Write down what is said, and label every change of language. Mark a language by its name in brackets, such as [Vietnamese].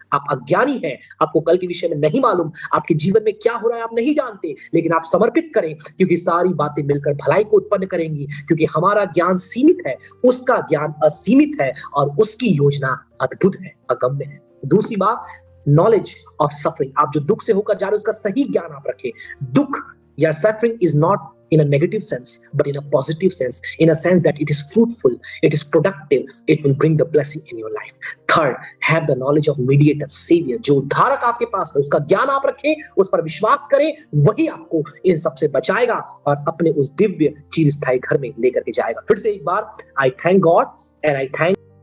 [Hindi] आप अज्ञानी हैं, आपको कल के विषय में नहीं मालूम, आपके जीवन में क्या हो रहा है आप नहीं जानते, लेकिन आप समर्पित करें, क्योंकि सारी बातें मिलकर भलाई को उत्पन्न करेंगी, क्योंकि हमारा ज्ञान सीमित है, उसका ज्ञान असीमित है और उसकी योजना अद्भुत है, अगम्य है। दूसरी बात, नॉलेज ऑफ सफरिंग। आप जो दुख से होकर जा रहे हो उसका सही ज्ञान आप रखें। [English] दुख या suffering is not in a negative sense, but in a positive sense, in a sense that it is fruitful, it is productive, it will bring the blessing in your life. Third, have the knowledge of mediator, savior. [Hindi] जो उद्धारक आपके पास है उसका ज्ञान आप रखें, उस पर विश्वास करें, वही आपको इन सबसे बचाएगा और अपने उस दिव्य चिरस्थायी घर में लेकर के जाएगा। फिर से एक बार, [English] I thank God and I thank